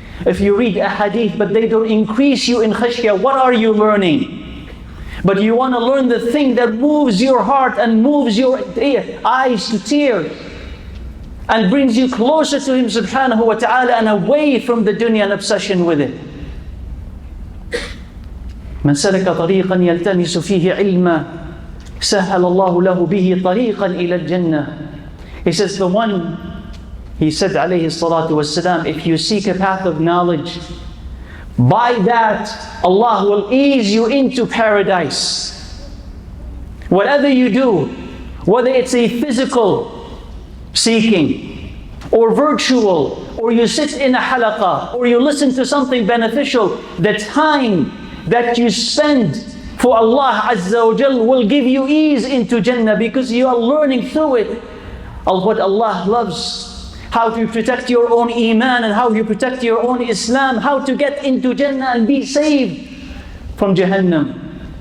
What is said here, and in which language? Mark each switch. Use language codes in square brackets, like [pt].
[en] If you read a hadith, but they don't increase you in khashya, what are you learning? But you want to learn the thing that moves your heart and moves your eyes to tears, and brings you closer to Him subhanahu wa ta'ala and away from the dunya and obsession with it. [ar] من سلك طريقا يلتمس فيه علما سهل الله له به طريقا إلى الجنة. [en] He says the one, he said alayhi salatu wassalam, if you seek a path of knowledge, by that Allah will ease you into paradise. Whatever you do, whether it's a physical seeking, or virtual, or you sit in a halaqah, or you listen to something beneficial, the time that you spend for Allah Azza wa Jal will give you ease into Jannah because you are learning through it of what Allah loves, how to protect your own Iman and how you protect your own Islam, how to get into Jannah and be saved from Jahannam.